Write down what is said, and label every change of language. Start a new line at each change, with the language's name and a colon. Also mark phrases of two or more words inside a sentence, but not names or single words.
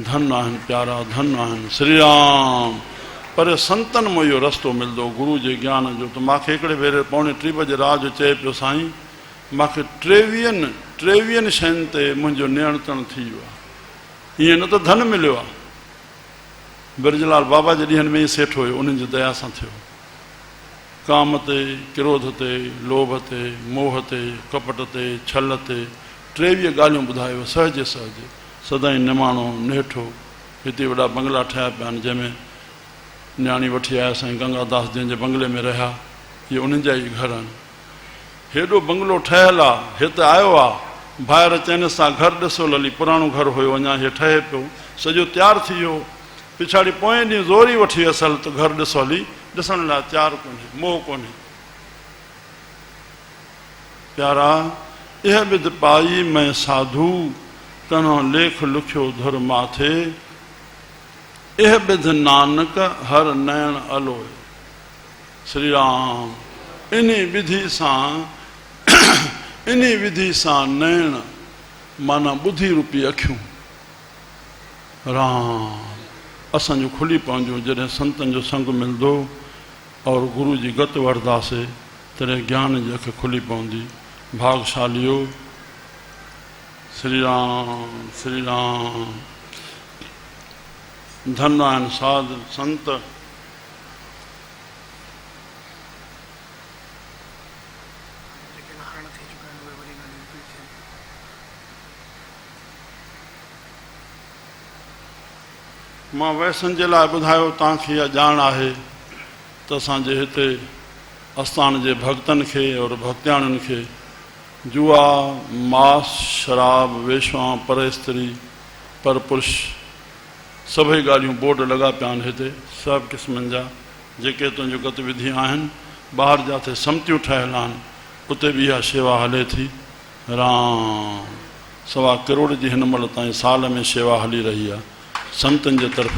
Sindhi: धन आहिनि प्यारा, धन आहिनि श्री राम। पर संतनि में इहो रस्तो मिलंदो गुरू जे ज्ञान जो। त मूंखे हिकिड़े भेरे 2:45 बजे राति जो चए पियो साईं मूंखे 23 शयुनि ते मुंहिंजो नियंत्रण थी वियो आहे। ईअं न त धन मिलियो आहे, बिरजलाल बाबा जे ॾींहंनि में ई सेठ हुयो, उन्हनि जी दया सां थियो। काम ते, क्रोध ते, लोभ ते, मोह ते, कपट ते, छल ते 23 ॻाल्हियूं ॿुधायो सहज सहज, सदाईं निमाणो नेठो। हिते वॾा बंगला ठहिया पिया आहिनि जंहिंमें न्याणी वठी आया साईं गंगादास जंहिंजे बंगले में रहिया, इहे उन्हनि जा ई घर आहिनि। हेॾो बंगलो ठहियलु आहे, हिते आयो आहे, ॿाहिरि चइनि सां घर ॾिसो लली, पुराणो घर हुयो अञा हे ठहे पियो, सॼो तयारु थी वियो। पिछाड़ी पोएं ॾींहुं ज़ोरी वठी असल त घर ॾिसो हली, ॾिसण लाइ तयारु कोन्हे, मोह कोन्हे।
Punjabi: प्यारा ਇਹ ਬਿਧਿ ਪਾਈ ਮੈਂ ਸਾਧੂ ਕੰਨੋ ਲੇਖੁ ਲਿਖਿਓ ਧੁਰਿ ਮਾਥੇ, ਇਹ ਬਿਧਿ ਨਾਨਕ ਹਰਿ ਨੈਣ ਅਲੋਇ।
Sindhi: श्री राम इन्ही विधि सां नयन माना ॿुधी रूपी अखियूं राम असांजो खुली पवंदियूं। जॾहिं संतनि जो संग मिलंदो और गुरू जी गत वठंदासीं तॾहिं ज्ञान जी अखि खुली पवंदी। भागशालियो श्री राम श्री राम। धन आहिनि साध संत। मां वैसनि जे लाइ ॿुधायो तव्हांखे इहा ॼाण आहे त असांजे हिते आस्थान जे भक्तनि खे और भक्तियाणियुनि खे जुआ, मांस, शराब, वेश्वा, पर स्त्री, पर पुरुष सभई ॻाल्हियूं बोर्ड लॻा पिया आहिनि हिते, सभु क़िस्मनि जा जेके तुंहिंजूं गतिविधियूं आहिनि। ॿाहिरि जिथे सम्तियूं ठहियल आहिनि उते बि इहा शेवा हले थी। राम 1.25 करोड़ जी हिन महिल ताईं साल में शेवा हली रही आहे संतनि जे तरफ़ां।